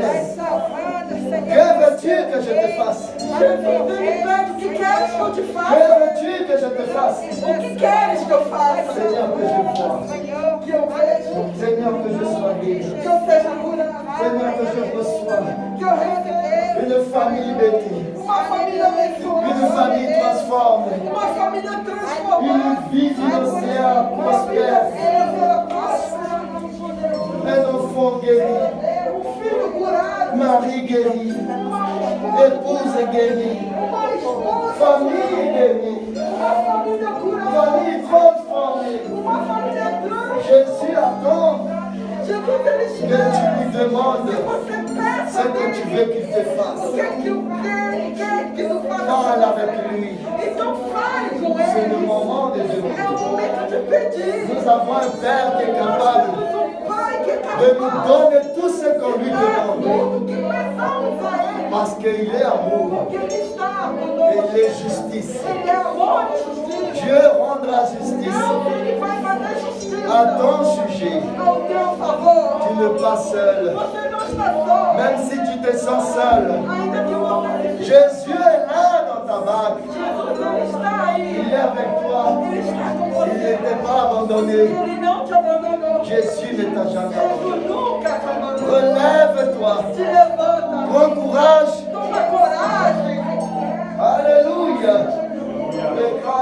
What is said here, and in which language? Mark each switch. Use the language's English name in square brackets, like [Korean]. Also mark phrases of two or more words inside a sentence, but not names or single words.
[Portuguese] vai salvando, Senhor. [French] Que veux-tu que je te fasse? [Portuguese] Jesus, Ele pede o que queres que eu te [French] Que [Portuguese] faça. [French] veux-tu que je te fasse? [Portuguese] O que queres que eu faça? [French] Seigneur, que je vois. [Portuguese] Senhor, Que eu veja. [French] Seigneur, que je sois guéri. [Portuguese] Que eu seja curado. [French] Seigneur, que je reçois [Portuguese] Que eu receba [French] une famille bénie. [Portuguese] uma família abençoada. [French] Une famille transformée. [Portuguese] Uma família transformada. [French] Une vie financière [Portuguese] Uma vida [French] prospère. [Portuguese] financeira próspera. [French] Un enfant guéri. [Portuguese] Filho curado. [French] Mari guéri. Épouse guérie. [Portuguese] Uma esposa. [French] Famille guérie. [Portuguese] Uma família curada. [French] Famille transformée. [Portuguese] Uma família transformada. [French] Jésus attend [Portuguese] Jesus, Ele [French] que [Portuguese] espera. [French] tu lui demandes [Portuguese] Você peça [French] ce que tu veux qu'il te [Portuguese] o [French] fasse. [Portuguese] que é que eu quero que tu faça. [French] Parle avec lui. [Portuguese] Então fale com [French] C'est le [Portuguese] Ele. [French] moment de [Portuguese] É o [French] demander. [Portuguese] momento de pedir. [French] Nous avons un Père qui est [Portuguese] Nós [French] capable [Portuguese] temos um Pai que é [French] de nous [Portuguese] capaz [French] donner tout ce qu'on lui [Portuguese] de dar [French] demande. [Portuguese] tudo que peçamos a Ele. [French] Parce qu'il est amour. [Portuguese] Porque Ele está conosco. [French] Il est justice. [Portuguese] Ele é amor e justiça. [French] Dieu rendra justice [Portuguese] Deus, Ele vai fazer justiça [French] à ton sujet. [Portuguese] ao teu favor. [French] Tu n'es pas seul. [Portuguese] Você não está só. [French] Même si tu te sens seul, [Portuguese] Ainda que você se [French] Jésus est là dans ta barque. [Portuguese] Jesus, Ele está aí. [French] Il est avec toi. [Portuguese] Ele está com [French] Il [Portuguese] você. [French] ne t'est pas abandonné. [Portuguese] Ele não te abandonou. [French] Jésus ne t'a jamais abandonné. [Portuguese] Jesus nunca te abandonou. [French] Relève-toi. [Portuguese] Te levanta. [French] Prends courage. [Portuguese] Toma coragem. [French] Alléluia. Et